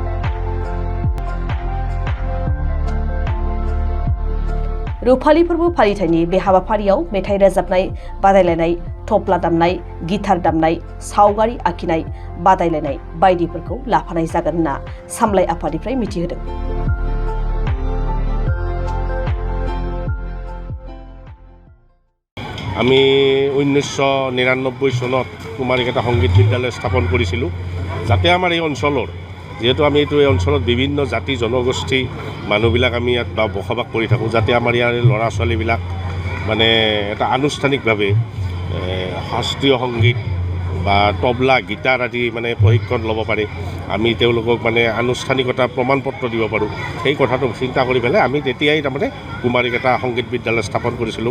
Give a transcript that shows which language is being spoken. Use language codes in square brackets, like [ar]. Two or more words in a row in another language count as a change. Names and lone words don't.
[brx] रुफालि फोरबो फालिथायनि बे हाबाफारियाव मेथाइ रोजाबनाय बादायलायनाय, थफ्ला दामनाय, गिटार दामनाय, सावगारि आखिनाय बादायलायनाय बायदिफोरखौ लाफानाय जागोन होनना सामलाय आफादनिफ्राय मिथिहोदों। [as] আমি 1999 চনত কুমাৰিকাটা সংগীত বিদ্যালয় স্থাপন কৰিছিলোঁ, যাতে আমাৰ এই অঞ্চলৰ যিহেতু আমি এই অঞ্চলত বিভিন্ন জাতি জনগোষ্ঠী মানুহবিলাক আমি ইয়াত বসবাস কৰি থাকোঁ, যাতে আমাৰ ইয়াৰ ল'ৰা ছোৱালীবিলাক মানে এটা আনুষ্ঠানিকভাৱে শাস্ত্ৰীয় সংগীত বা তবলা গীটাৰ আদি মানে প্ৰশিক্ষণ ল'ব পাৰে, আমি তেওঁলোকক মানে আনুষ্ঠানিকতা প্ৰমাণপত্ৰ দিব পাৰোঁ, সেই কথাটো চিন্তা কৰি পেলাই আমি তেতিয়াই তাৰমানে কুমাৰিকাটা সংগীত বিদ্যালয় স্থাপন কৰিছিলোঁ।